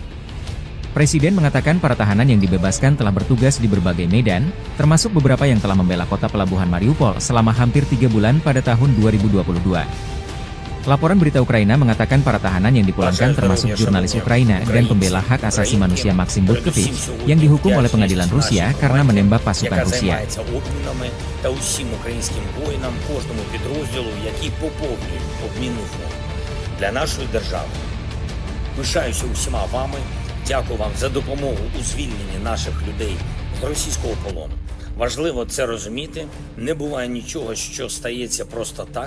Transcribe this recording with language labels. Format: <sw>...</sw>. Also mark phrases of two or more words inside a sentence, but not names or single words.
<id>Presiden mengatakan para tahanan yang dibebaskan telah bertugas di berbagai medan, termasuk beberapa yang telah membela kota pelabuhan Mariupol selama hampir 3 bulan pada tahun 2022. Laporan berita Ukraina mengatakan para tahanan yang dipulangkan termasuk jurnalis Ukraina dan pembela hak asasi manusia Maxim Butkevich, yang dihukum oleh pengadilan Rusia karena menembak pasukan Rusia.</id> <uk>Та усім українським воїнам, кожному підрозділу, який поповнює обмінну фонд для нашої держави. Пишаюся усіма вами, дякую вам за допомогу у звільненні наших людей з російського полону. Важливо це розуміти, не буває нічого, що стається просто так.</uk>